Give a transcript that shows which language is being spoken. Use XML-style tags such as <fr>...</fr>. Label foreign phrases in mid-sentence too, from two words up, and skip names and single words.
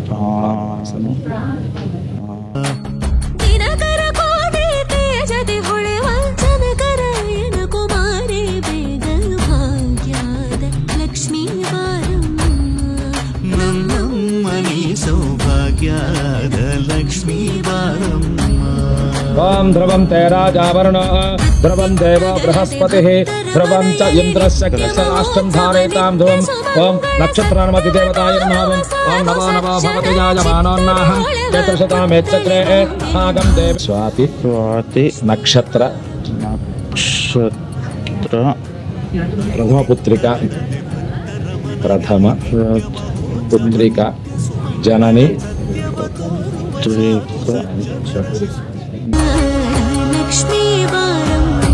<kn>ದಿನಕರ ಕೋಡಿ ತೇಜದಿ ಹೊಳೆವ ಜನಕರಾಯನ ಕುಮಾರಿ ಬೇಗ ಭಾಗ್ಯದ ಲಕ್ಷ್ಮೀ ಬಾರಮ್ಮ. ನಮ್ಮಮ್ಮನಿ ಸೌಭಾಗ್ಯದ ಲಕ್ಷ್ಮೀ ಬಾರಮ್ಮ.</kn> <sa>ಓಂ ಧ್ರುವಂ ತೇರಾಜಾವರುಣ ಧ್ರುವಂ ದೇವ ಬೃಹಸ್ಪತಿಃ ಧ್ರುವಂ ಚ ಇಂದ್ರಸ್ಯ ಕೃಷ್ಣರಾಷ್ಟ್ರಂ ಧಾರಯತಾಂ ಧ್ರುವಂ. ಓಂ ನಕ್ಷತ್ರಾನುಮತಿ ದೇವತಾಯ ನಮಃ. ಓಂ ನಮೋ ನಮೋ ಭಗವತೆ ಯಾಜಮಾನೋನ್ನಾಹಂ ಚತುರ್ಶತಾಮೇಚ್ಚಕ್ರೆ ಭಾಗಂ ದೇವ. ಸ್ವಾತಿ ಸ್ವಾತಿ ನಕ್ಷತ್ರ ನಕ್ಷತ್ರ ಪ್ರಥಮ ಪುತ್ರಿಕಾ ಜನನಿ</sa> <kn>ಲಕ್ಷ್ಮೀ ಬಾರಮ್ಮ.</kn>